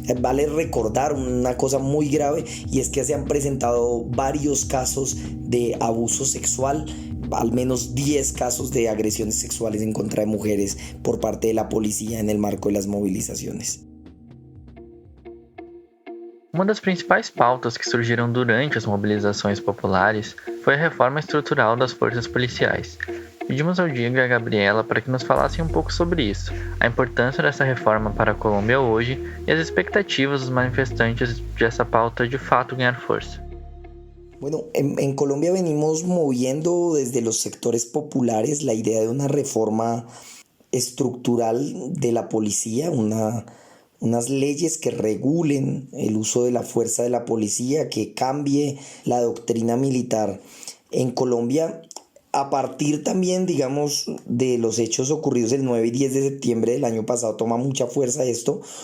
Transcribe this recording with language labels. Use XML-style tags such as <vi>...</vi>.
<es>Vale recordar una cosa muy grave, y es que se han presentado varios casos de abuso sexual, al menos 10 casos de agresiones sexuales en contra de mujeres por parte de la policía en el marco de las movilizaciones.</es> <pt>Uma das principais pautas que surgiram durante as mobilizações populares foi a reforma estrutural das forças policiais. Pedimos ao Diego e à Gabriela para que nos falassem um pouco sobre isso, a importância dessa reforma para a Colômbia hoje e as expectativas dos manifestantes de essa pauta de fato ganhar força.</pt> <es>Bueno, en Colombia venimos moviendo desde los sectores populares la idea de una reforma estructural de la policía, unas leyes que regulen el uso de la fuerza de la policía, que cambie la doctrina militar en Colombia, a partir también, digamos, de los hechos ocurridos el 9 y 10 de septiembre del año pasado. Toma mucha fuerza esto,</es>